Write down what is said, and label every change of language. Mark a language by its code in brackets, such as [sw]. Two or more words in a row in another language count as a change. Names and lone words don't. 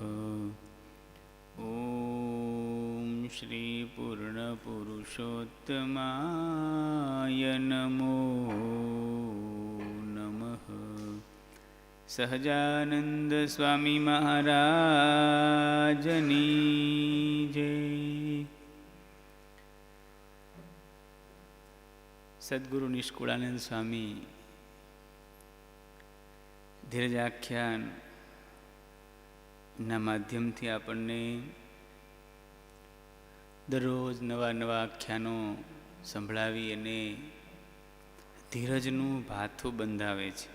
[sa] ॐ श्री पूर्णपुरुषोत्तमाय नमो नमः। [gu] સહજાનંદ સ્વામી મહારાજની જય। સદગુરુ નિષ્કુળાનંદ સ્વામી ધીરજાખ્યાનના માધ્યમથી આપણને દરરોજ નવા નવા આખ્યાનો સંભળાવી અને ધીરજનું ભાથું બંધાવે છે.